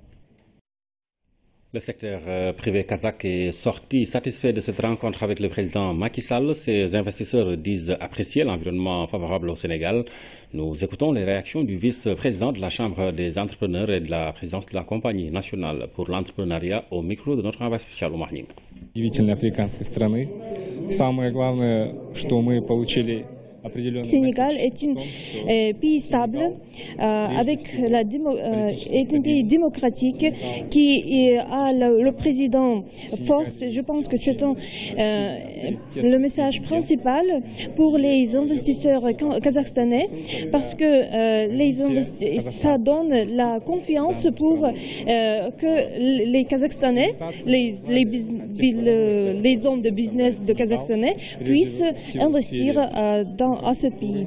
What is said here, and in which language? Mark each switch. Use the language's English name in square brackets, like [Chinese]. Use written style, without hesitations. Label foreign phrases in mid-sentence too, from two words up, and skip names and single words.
[French] Le secteur privé kazakh est sorti satisfait de cette rencontre avec le président Macky Sall. Ces investisseurs disent apprécier l'environnement favorable au Sénégal. Nous écoutons les réactions du vice-président de la Chambre des entrepreneurs et de la présidence de la compagnie nationale pour l'entrepreneuriat au micro de notre envoyé spécial Omar Ning. [Russian] Удивительной африканской страны. Самое главное, что мы получили [French] Le Sénégal est un pays stable, est un pays démocratique qui a le président fort. Je pense que c'est le message principal pour les investisseurs kazakhstanais parce que ça donne la confiance pour que les Kazakhstanais, les hommes de business de Kazakhstanais puissent investir à ce pays.